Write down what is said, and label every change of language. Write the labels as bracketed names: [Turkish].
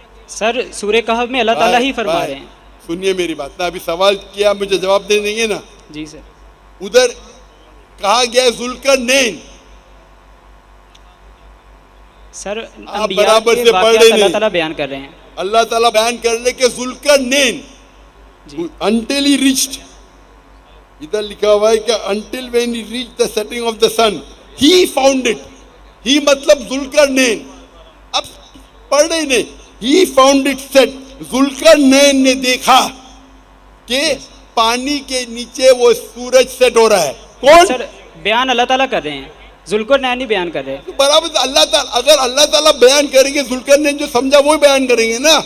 [Hindi] Sir सूरह कहफ में अल्लाह ताला ही फरमा रहे हैं। सुनिए मेरी बात ना, अभी सवाल किया, मुझे जवाब दे देंगे ना? जी सर। उधर कहा गया ज़ुल्करनैन, सर आप बराबर से पढ़ रहे अल्लाह ताला बयान कर रहे हैं। अल्लाह ताला बयान कर रहे कि [English] Zulqarnain until he reached, [Hindi] इधर लिखा हुआ है कि [English] until when he reached the setting of the sun he found it, he [Hindi] मतलब ज़ुल्करनैन। अब पढ़ रहे ने, [English] he found it set, [Hindi] ज़ुल्करनैन ने देखा कि पानी के नीचे वो सूरज सेट हो रहा है। कौन? सर बयान अल्लाह ताला कर रहे हैं। जुल्करनैन ही बयान कर रहे हैं। तो बराबर अल्लाह ताला, अगर अल्लाह ताला बयान करेंगे, जुल्करनैन जो समझा वो बयान करेंगे ना।